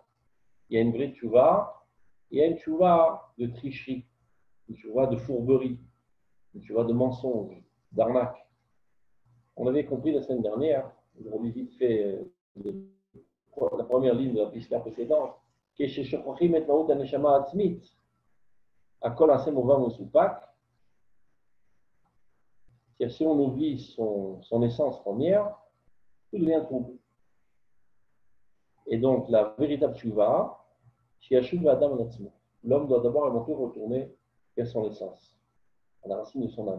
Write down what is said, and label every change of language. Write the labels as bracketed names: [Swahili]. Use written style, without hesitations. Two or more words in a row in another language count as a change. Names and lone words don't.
[French] Il y a une vraie Teshuvah, il y a une Teshuvah de tricherie, une Teshuvah de fourberie, une Teshuvah de mensonge, d'arnaque. On avait compris la semaine dernière, je relis vite fait la première ligne de la piste précédente, [Hebrew] כששוכחים את מהות הנשמה העצמית, הכל נעשה מובן ומסופק. [French] Si on oublie son essence première, tout devient trouble. Et donc, la véritable tchouva, l'homme doit d'abord avant tout retourner vers son essence, à la racine de son âme.